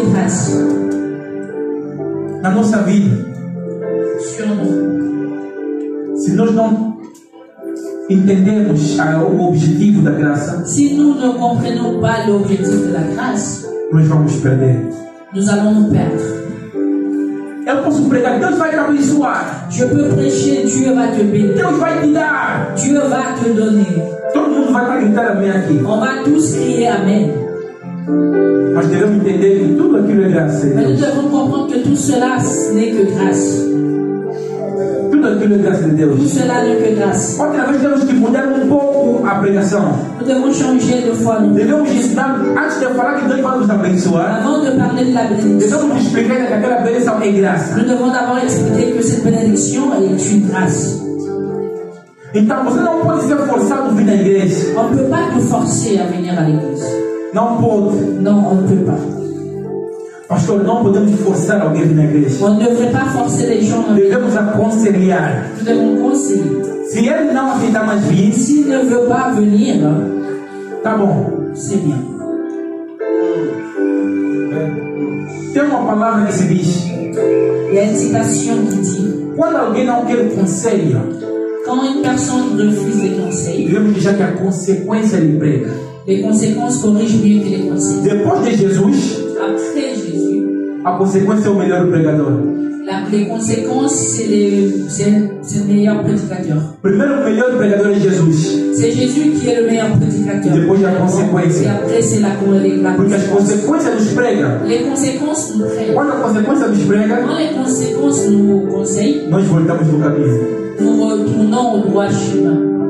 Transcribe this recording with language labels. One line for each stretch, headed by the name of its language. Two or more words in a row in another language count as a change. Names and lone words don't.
French: grâce
Portuguese: na nossa vida.
French: sur nous.
Portuguese: Se nós não entendemos o objetivo da graça,
French: Si nous ne comprenons pas l'objectif de la grâce,
Portuguese: nós vamos perder.
French: nous allons nous perdre.
Portuguese: Eu posso pregar, Deus vai te abençoar,
French: Je peux prêcher, Dieu va te bénir,
Portuguese: Deus vai te dar.
French: Dieu va te donner.
Portuguese: Todo mundo vai gritar amém aqui.
French: On va tous crier Amen.
Portuguese: Mas devemos entender que tudo aquilo é graça de
French: Mais nous
Portuguese: Deus.
French: devons comprendre que tout cela ce n'est que grâce.
Portuguese: Tudo aquilo é graça de
French: Tout
Portuguese: Deus.
French: cela n'est que grâce.
Portuguese: Outra vez temos que mudar pouco a pregação.
French: Nous devons changer de foi.
Portuguese: Devemos ensinar, antes de falar que Deus vai nos abençoar,
French: Avant de parler de la bénédiction,
Portuguese: devemos explicar que aquela bênção é graça.
French: nous devons d'abord expliquer que cette bénédiction est une grâce.
Portuguese: Então você não pode ser forçado a vir à igreja.
French: On ne peut pas te forcer à venir à l'église.
Portuguese: Não pode.
French: Non, on ne peut pas.
Portuguese: Pastor, não podemos forçar alguém a vir na igreja.
French: On ne devrait pas forcer les gens à venir.
Portuguese: Devemos aconselhar.
French: Nous devons conseiller.
Portuguese: Se ele não aceitar mais vir,
French: S'il ne veut pas venir,
Portuguese: tá bom.
French: c'est bien.
Portuguese: Tem uma palavra que se diz:
French: Il y a une citation qui dit,
Portuguese: quando alguém não quer conselho,
French: quand une personne refuse les conseils,
Portuguese: devemos dizer que a consequência lhe prega.
French: les conséquences corrigent mieux que les conseils.
Portuguese: Depois de Jesus,
French: Après Jésus,
Portuguese: a consequência é o melhor pregador.
French: les conséquences, c'est le meilleur prédicateur.
Portuguese: Primeiro, o melhor pregador é Jesus.
French: C'est Jésus qui est le meilleur prédicateur.
Portuguese: Depois a
French: Et
Portuguese: consequência.
French: après, c'est la
Portuguese: Porque as
French: conséquence.
Portuguese: consequências nos pregam.
French: Les conséquences nous prennent.
Portuguese: Quando a consequência nos prega,
French: Quand les conséquences nous conseillent,
Portuguese: nós voltamos no caminho.
French: nous retournons au droit chemin.